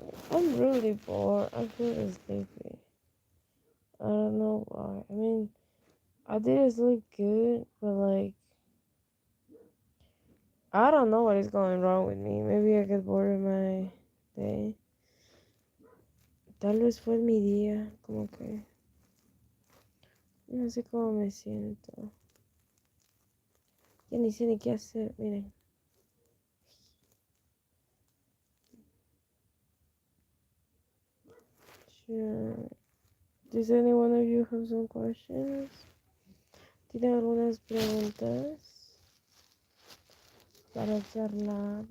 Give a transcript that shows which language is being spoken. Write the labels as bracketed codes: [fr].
[en] I'm really bored. I feel sleepy. I don't know why. I mean, I did sleep good, but like, I don't know what is going wrong with me. Maybe I get bored of my day. [es] Tal vez fue mi día, como que no sé cómo me siento. Ya ni sé ni qué hacer, miren. [en] Sure. Does any one of you have some questions? [es] ¿Tiene algunas preguntas para charlar?